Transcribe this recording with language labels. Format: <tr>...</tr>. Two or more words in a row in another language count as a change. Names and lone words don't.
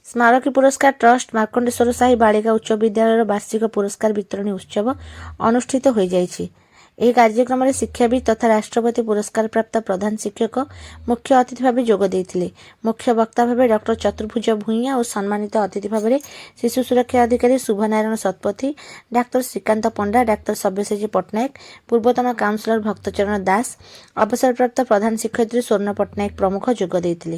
<or>ସ୍ମାରକୀ ପୁରସ୍କାର ଟ୍ରଷ୍ଟ ମାର୍କଣ୍ଡେଶ୍ୱର ସାହି ବାଳିକା ଉଚ୍ଚ ବିଦ୍ୟାଳୟ ବାର୍ଷିକ ପୁରସ୍କାର ବିତରଣୀ ଉତ୍ସବ ଅନୁଷ୍ଠିତ ହୋଇ ଯାଇଛି। ଏହି କାର୍ଯ୍ୟକ୍ରମରେ ଶିକ୍ଷାବିତ୍ ତଥା ରାଷ୍ଟ୍ରପତି ପୁରସ୍କାର ପ୍ରାପ୍ତ ପ୍ରଧାନ ଶିକ୍ଷକ ମୁଖ୍ୟ ଅତିଥି ଭାବେ ଯୋଗ ଦେଇଥିଲେ। ମୁଖ୍ୟ ବକ୍ତା ଭାବେ ଡକ୍ଟର ଚତୁର୍ଭୁଜ ଭୂଇଁଆ ଓ ସମ୍ମାନିତ ଅତିଥି ଭାବରେ ଶିଶୁ ସୁରକ୍ଷା ଅଧିକାରୀ ଶୁଭନାରାୟଣ ଶତପଥୀ, ଡାକ୍ତର ଶ୍ରୀକାନ୍ତ ପଣ୍ଡା, ଡାକ୍ତର ସବ୍ୟସାଚୀ ପଟ୍ଟନାୟକ, ପୂର୍ବତନ କାଉନସିଲର ଭକ୍ତଚରଣ ଦାସ, ଅବସରପ୍ରାପ୍ତ ପ୍ରଧାନ ଶିକ୍ଷୟିତ୍ରୀ ସ୍ୱର୍ଣ୍ଣ ପଟ୍ଟନାୟକ ପ୍ରମୁଖ ଯୋଗ ଦେଇଥିଲେ।</or>